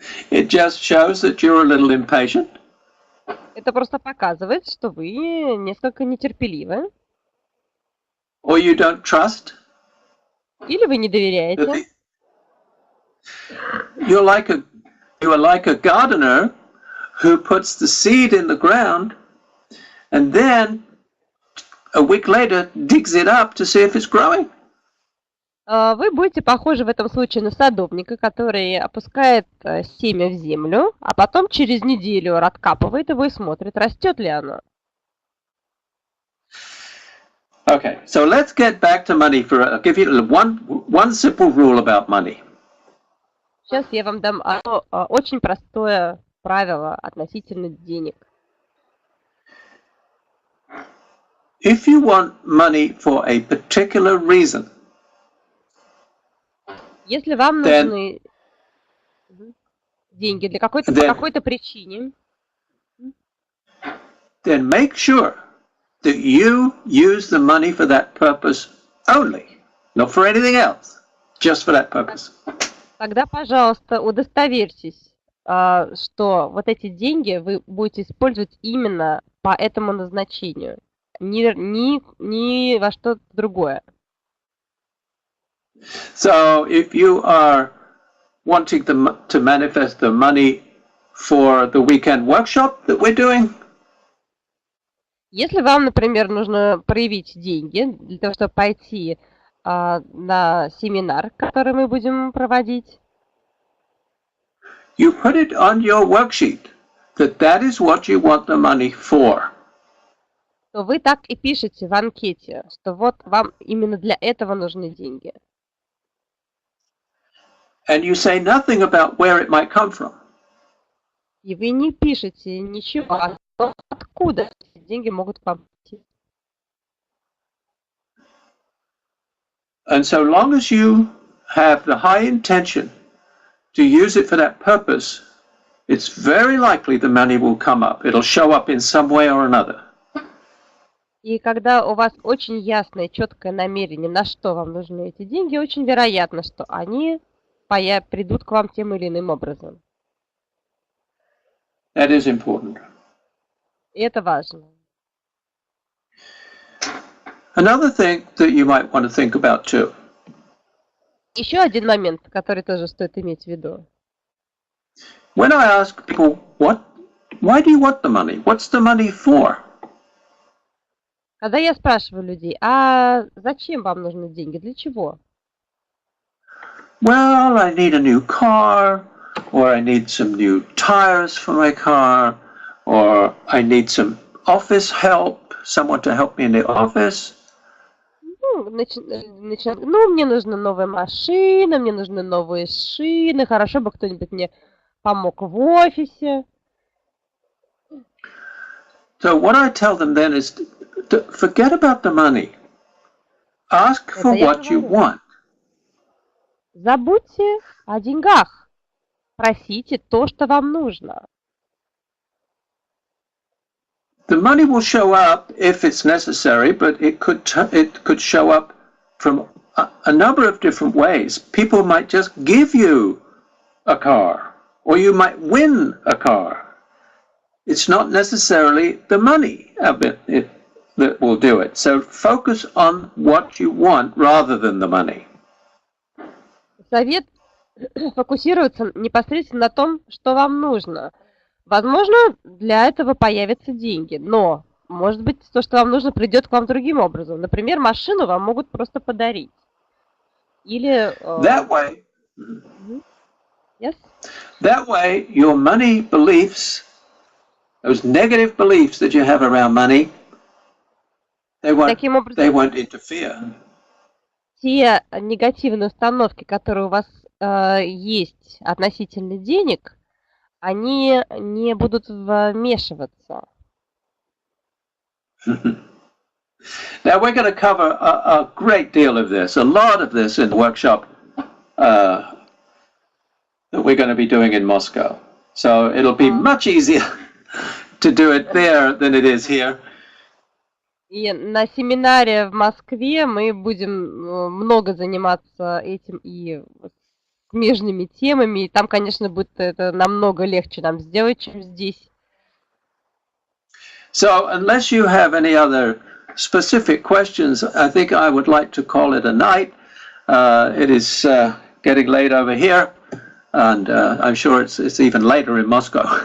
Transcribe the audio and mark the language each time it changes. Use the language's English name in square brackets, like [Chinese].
[English] It just shows that you're a little impatient. [Russian] Это просто показывает, что вы несколько нетерпеливы. [English] Or you don't trust. [Russian] Или вы не доверяете. [English] You are like a gardener who puts the seed in the ground and then a week later digs it up to see if it's growing. [Russian] Вы будете похожи в этом случае на садовника, который опускает семя в землю, а потом через неделю откапывает его и смотрит, растет ли оно. [English] Okay, so let's get back to money. I'll give you one simple rule about money. [Russian] Сейчас я вам дам очень простое правило относительно денег. [English] If you want money for a particular reason, [Russian] если вам нужны деньги для по какой-то причине, [English] then make sure that you use the money for that purpose only, not for anything else, just for that purpose. [Russian] Тогда, пожалуйста, удостоверьтесь, что вот эти деньги вы будете использовать именно по этому назначению, ни во что другое. [English] So, if you are wanting to manifest the money for the weekend workshop that we're doing, [Russian] если вам, например, нужно проявить деньги для того, чтобы пойти на семинар, который мы будем проводить. [English] You put it on your worksheet that is what you want the money for. [Russian] То вы так и пишете в анкете, что вот вам именно для этого нужны деньги. [English] And you say nothing about where it might come from. [Russian] И вы не пишете ничего о том, откуда эти деньги могут вам прийти. [English] And so long as you have the high intention to use it for that purpose, it's very likely the money will come up. It'll show up in some way or another. [Russian] И когда у вас очень ясное, четкое намерение, на что вам нужны эти деньги, очень вероятно, что они придут к вам тем или иным образом. [English] That is important. [Russian] И это важно. [English] Another thing that you might want to think about too. [Russian] Еще один момент, который тоже стоит иметь в виду. [English] When I ask people, why do you want the money? What's the money for? [Russian] Когда я спрашиваю людей, а зачем вам нужны деньги, для чего? [English] Well, I need a new car, or I need some new tires for my car, or I need some office help, someone to help me in the office. [Russian] Мне нужна новая машина, мне нужны новые шины, хорошо бы кто-нибудь мне помог в офисе. [English] So what I tell them then is, forget about the money. Ask for what you want. [Russian] Забудьте о деньгах. Просите то, что вам нужно. [English] The money will show up if it's necessary, but it could show up from a number of different ways. People might just give you a car, or you might win a car. It's not necessarily the money that will do it. So focus on what you want rather than the money. [Russian] Совет фокусироваться непосредственно на том, что вам нужно. Возможно, для этого появятся деньги, но, может быть, то, что вам нужно, придет к вам другим образом. Например, машину вам могут просто подарить. Или... [English] That way, yes? That way, your money beliefs, those negative beliefs that you have around money, they won't interfere. [Russian] Те негативные установки, которые у вас есть относительно денег, они не будут вмешиваться. [English] Now we're going to cover a great deal of this, a lot of this in the workshop that we're going to be doing in Moscow. So it'll be much easier to do it there than it is here. [Russian] И на семинаре в Москве мы будем много заниматься этим и смежными темами. И там, конечно, будет это намного легче нам сделать, чем здесь. [English] So, unless you have any other specific questions, I think I would like to call it a night. It is getting late over here, and I'm sure it's even later in Moscow.